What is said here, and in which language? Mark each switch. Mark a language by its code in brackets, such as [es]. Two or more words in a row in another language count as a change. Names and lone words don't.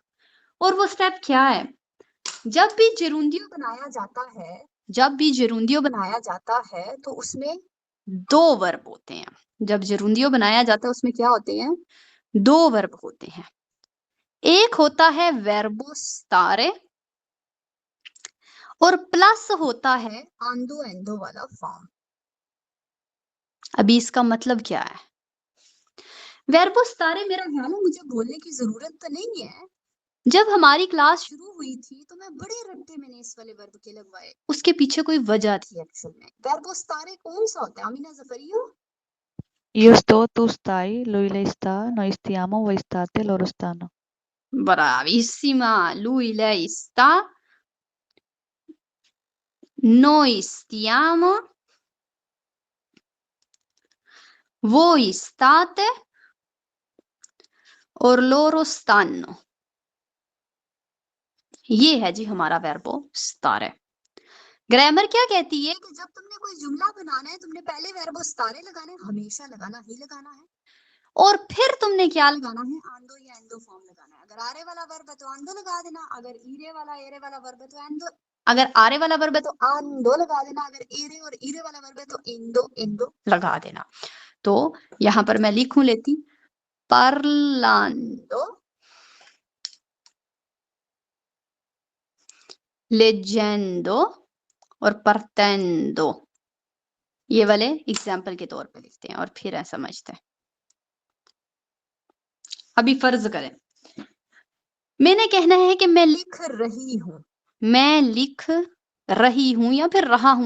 [hi] और वो स्टेप क्या है? जब भी जुरूंदियो बनाया जाता है, जब भी जुरूंदियो बनाया जाता है तो उसमें 2 वर्ब होते हैं। जब जुरूंदियो बनाया जाता है उसमें क्या होते हैं? 2 वर्ब होते हैं। एक होता है [it] verbo stare [hi] और प्लस होता है आंदो एंदो वाला फॉर्म। अभी इसका मतलब क्या है? [it] verbo stare [hi] मेरा ख्याल है मुझे बोलने की जरूरत तो नहीं है। जब हमारी क्लास शुरू हुई थी तो मैं बड़े रट्टे मैंने इस वाले वर्ब के लगवाए, उसके पीछे कोई वजह थी एक्चुअल में। [it] verbo stare [hi] कौन सा होता है अमीना ज़फरियो? [it] Io sto, tu stai, lui, lei sta, noi stiamo, voi state, loro stanno. Bravissima, lui, lei sta, noi stiamo, voi state और loro stanno। [hi] ये है जी हमारा [it] verbo stare. [hi] ग्रामर क्या कहती है कि जब तुमने कोई जुमला बनाना है तुमने पहले [it] verbo stare [hi] लगाना है, हमेशा लगाना ही लगाना है, और फिर तुमने क्या लगाना है? आंदो या एंदो फॉर्म लगाना है। अगर आरे वाला वर्ब है तो आंदो लगा देना, अगर ईरे वाला एरे वाला वर्ब है तो एंदो, अगर आरे वाला वर्ब है तो आंदो लगा देना, अगर एरे और ईरे वाला वर्ब है तो एंदो एंदो लगा देना। तो यहाँ पर मैं लिखूं लेती [it] parlando, leggendo [hi] और partendo, ये वाले एग्जाम्पल के तौर पे लिखते हैं और फिर ऐसा समझते हैं। अभी फर्ज करें मैंने कहना है कि मैं लिख रही हूँ, मैं लिख रही हूँ या फिर रहा हूँ।